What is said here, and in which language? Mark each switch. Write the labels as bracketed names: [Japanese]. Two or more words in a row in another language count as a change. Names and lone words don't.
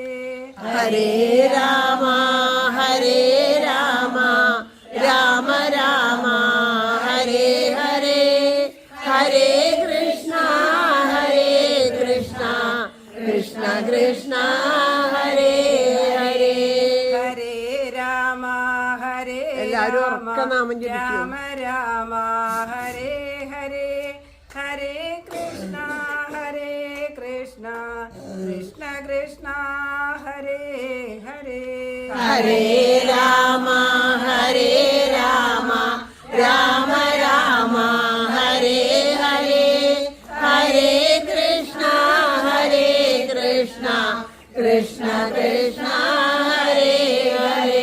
[Sanskrit] ഹരേ രാമ രാമ രാമ ഹരേ ഹരേ ഹരേ കൃഷ്ണ കൃഷ്ണ കൃഷ്ണ ഹരേ ഹരേ ഹരേ രാമ [Malayalam] എല്ലാവരും ഉറക്കെ നാമം ജപിക്കും. [Sanskrit] രാമ ഹരേ ഹരേ ഹരേ കൃഷ്ണ കൃഷ്ണ കൃഷ്ണ ഹരേ ഹരേ ഹരേ രാമ രാമ രാമ ഹരേ ഹരേ ഹരേ കൃഷ്ണ കൃഷ്ണ കൃഷ്ണ ഹരേ ഹരേ